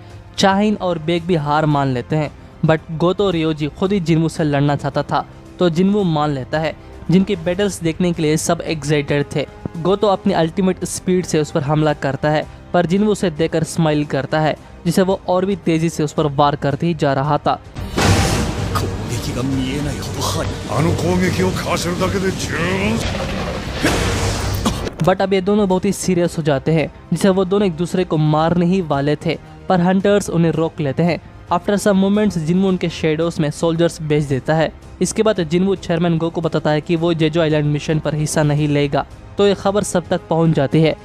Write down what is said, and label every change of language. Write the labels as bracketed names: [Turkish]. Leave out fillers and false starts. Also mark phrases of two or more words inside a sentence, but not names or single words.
[Hindi] चाहिन और बेक भी हार मान लेते हैं, बट गोतो और रियोजी खुद ही जिन्वू से लड़ना चाहता था, तो जिन्वू मान लेता है। जिनकी बैटल्स देखने के लिए सब एक्साइटेड थे। गोतो अपनी [English] ultimate speed [Hindi] से उस पर हमला करता है, पर जिन्वू उसे देखकर स्माइल करता है, जिसे वो और भी तेजी से उस पर वार करते ही जा रहा था। [Japanese] 敵が見えないほど速い。あの攻撃をかわせるだけで十分。 [Hindi] बट अब ये दोनों बहुत ही सीरियस हो जाते हैं, जिसे वो दोनों एक दूसरे को मारने ही वाले थे, पर हंटर्स उन्हें रोक लेते हैं। [English] after some moments [Hindi] जिन्वू उनके शेडोज में सोल्जर्स भेज देता है। इसके बाद जिन्वू चेयरमैन गो को बताता है कि वो जेजो आइलैंड मिशन पर हिस्सा नहीं लेगा, तो ये खबर सब तक पहुंच जाती है।